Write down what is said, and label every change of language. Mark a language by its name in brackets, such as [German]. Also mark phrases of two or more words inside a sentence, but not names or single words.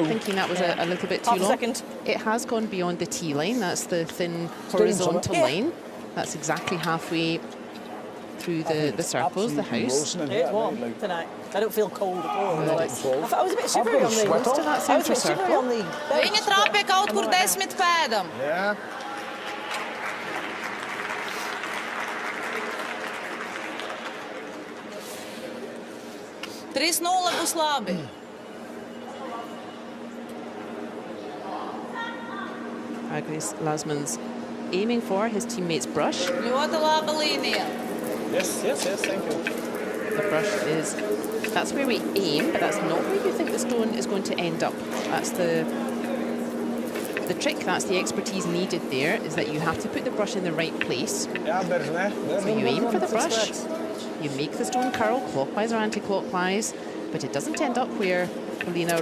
[English] Thinking that was a little bit too Half a long. second. It has gone beyond the T line. That's the thin horizontal line. That's exactly halfway through the circles, the house. It's warm tonight. I don't feel cold at all. Well, I was a bit shivery on the Close to that I was a centre bit shivery circle. on the [Latvian] Viņa trāpīja kaut kur 10 pēdam. [English] Yeah. [Latvian] Trīs nulle būs labi. [English] Agris Lasman's aiming for his teammate's brush. [Latvian] Ļoti laba līnija. [English] Yes, thank you. The brush is, that's where we aim, but that's not where you think the stone is going to end up. That's the trick, that's the expertise needed there, is that you have to put the brush in the right place. So you aim for the brush, you make the stone curl clockwise or anti-clockwise, but it doesn't end up where Polina